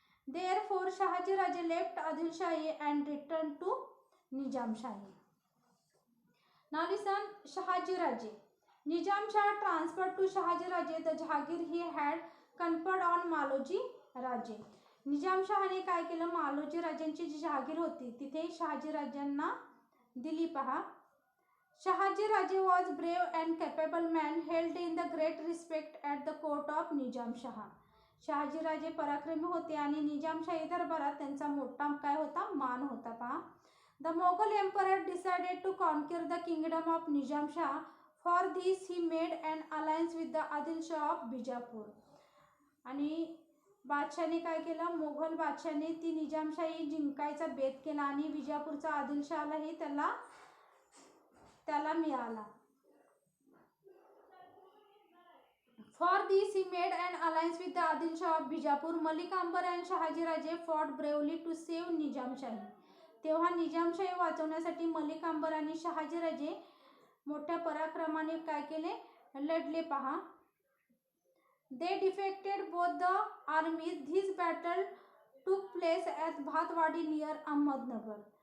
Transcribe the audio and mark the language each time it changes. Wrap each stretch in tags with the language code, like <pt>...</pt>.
<en>Therefore, Shahaji Raje left Adil Shahi and returned to Nizam Shahi. Now listen, Shahaji Raje. Nizam Shah transferred to Shahaji Raje the Jahangir he had conferred on Maloji Raje.</en> <mr>Nizam शहाने काय केलं? मालोजी राजांची जी जहागीर होती तिथे शहाजी राजांना दिली.</mr> <en>पहा, Shahaji Raje was brave and capable man, held in the great respect at the court of Nizam Shah.</en> <mr>Shahaji राजे पराक्रमी होते आणि निजामशाही दरबारात त्यांचा मोठा काय होता? मान होता.</mr> <en>पहा, The Mughal emperor decided to conquer the kingdom of Nizam Shah. For this he made an alliance with the Adil Shah of Bijapur.</en> <mr>आणि बादशाने काय केलं? मुघल बादशाने ती निजामशाही जिंकायचा बेत केला आणि विजापूरचा आदिलशाहलाही त्याला मिळाला.</mr> <en>For this he made an alliance with the Adil Shah of Bijapur. Malik Ambar and Shahaji Raje fought bravely to save Nizam Shahi.</en> <mr>तेव्हा निजामशाही वाचवण्यासाठी मलिक अंबर आणि शहाजी राजे मोठ्या पराक्रमाने काय केले? लढले.</mr> <en>पहा, They defeated both the armies. This battle took place at Bhatwadi near Ahmednagar.</en>